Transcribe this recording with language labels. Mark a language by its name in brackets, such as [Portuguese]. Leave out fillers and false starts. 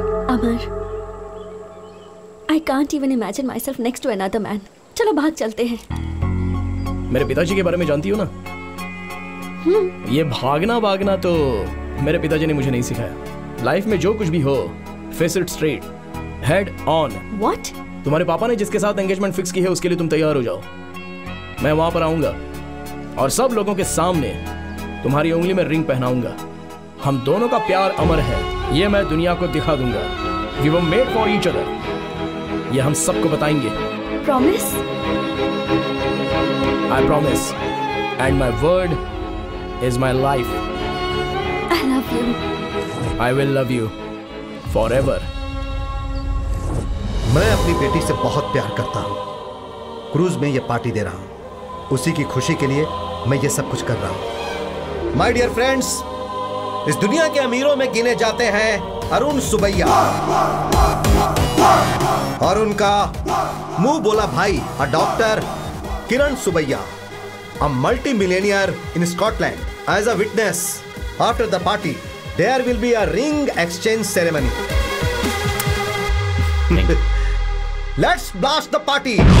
[English] Amar, I can't even imagine myself next to another man. [Hindi] चलो भाग चलते हैं। मेरे पिताजी के बारे में जानती हो ना? ये भागना तो मेरे पिताजी ने मुझे नहीं सिखाया। लाइफ में जो कुछ भी हो, [English] Face it straight, head on. What? [Hindi] तुम्हारे पापा ने जिसके साथ एंगेजमेंट फिक्स की है उसके लिए तुम तैयार हो जाओ। मैं वहां पर आऊंगा और सब लोगों के सामने तुम्हारी उंगली में रिंग पहनाऊंगा। हम दोनों का प्यार अमर है, ये मैं दुनिया को दिखा दूंगा। [English] We were made for each other। [Hindi] ये हम सबको बताएंगे। [English] Promise? I promise, and my word is my life. I love you. I will love you forever. [Hindi] मैं अपनी बेटी से बहुत प्यार करता हूँ। क्रूज में ये पार्टी दे रहा हूँ, उसी की खुशी के लिए मैं ये सब कुछ कर रहा हूँ। [English] my dear friends, [Hindi] इस दुनिया के अमीरों में गिने जाते हैं अरुण सुबैया और उनका मुंह बोला भाई doctor Kiran Subbaiah, [English] a multi-millionaire in Scotland. As a witness, after the party, there will be a ring exchange ceremony. Let's blast the party.